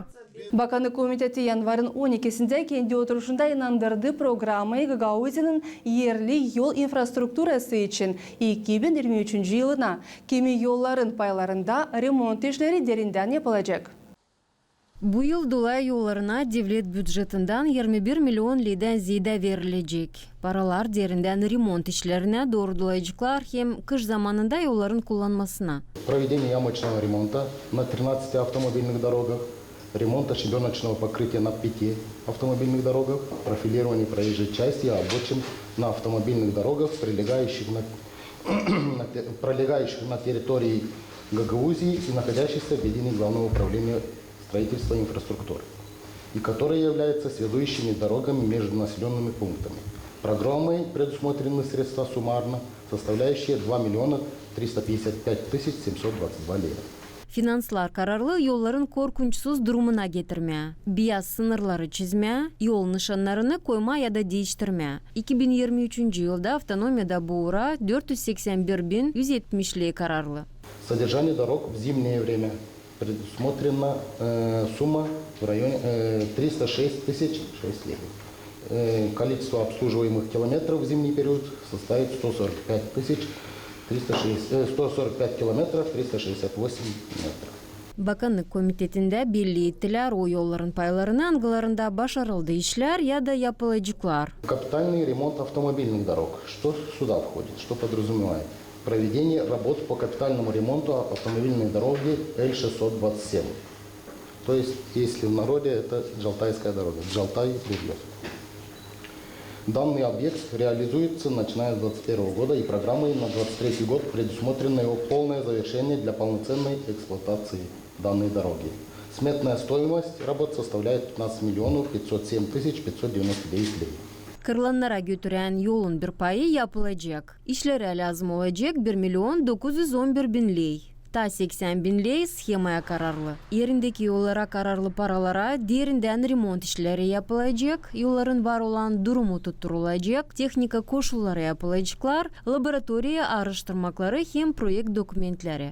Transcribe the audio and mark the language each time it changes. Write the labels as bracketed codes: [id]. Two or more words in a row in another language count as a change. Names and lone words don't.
[gag] Bakanlık Komiteti yanvarın 12'sinde kendi oturuşunda inandırdı programı Gagauzya'nın yerli yol infrastrukturası için 2023 yılına kimi yolların paylarında remont işleri derinden yapılacak. Bu yıl dolay yollarına devlet büdjetinden 21 milyon lirden ziyade verilecek. Paralar derinden remont işlerine doğrulayıcılar hem kış zamanında yolların kullanmasına. [ru] Проведение ямочного ремонта на 13 автомобильных дорогах, ремонта щебеночного покрытия на 5 автомобильных дорогах, профилирование проезжей части и обочин на автомобильных дорогах, пролегающих на территории Гагаузии и находящихся в ведении Главного управления строительства и инфраструктуры, и которые являются связующими дорогами между населенными пунктами. Программой предусмотрены средства суммарно, составляющие 2 миллиона 355 тысяч 722 лира. [gag] Finanslar kararlı yolların korkunçsuz durumuna getirme, biyaz sınırları çizme, yol nişanlarını koyma ya da değiştirme. 2023 yılda avtonomiyada bu uğra 481.170 kararlı. [ru] Содержание дорог в зимнее время предусмотрена сумма в районе 306 тысяч 6 лир. Количество обслуживаемых километров в зимний период составит 145 километров 368 метров. [gag] Bakanlık Komiteti'nde belli ettiler o yolların paylarını angılarında başarıldı işler ya da yapılacaklar. [ru] Капитальный ремонт автомобильных дорог. Что сюда входит? Что подразумевает? Проведение работ по капитальному ремонту автомобильной дороги Л-627. То есть, если в народе, это Джалтайская дорога, Джалтай-Рублев. Данный объект реализуется начиная с 2021 года, и программой на 2023 год предусмотрено его полное завершение для полноценной эксплуатации данной дороги. Сметная стоимость работ составляет 15 миллионов 507 тысяч 599 лир. [gag] Kırlanlara götüren yolun bir payı yapılacak. İşlere lazım olacak 1 milyon 911 bin lei. Ta 80 bin lei schemaya kararlı. Yerindeki yollara kararlı paralara derinden remont işleri yapılacak, yolların var olan durumu tutturulacak, teknika koşulları yapılacaklar, laboratoriya araştırmakları hem proyekt dokumentleri.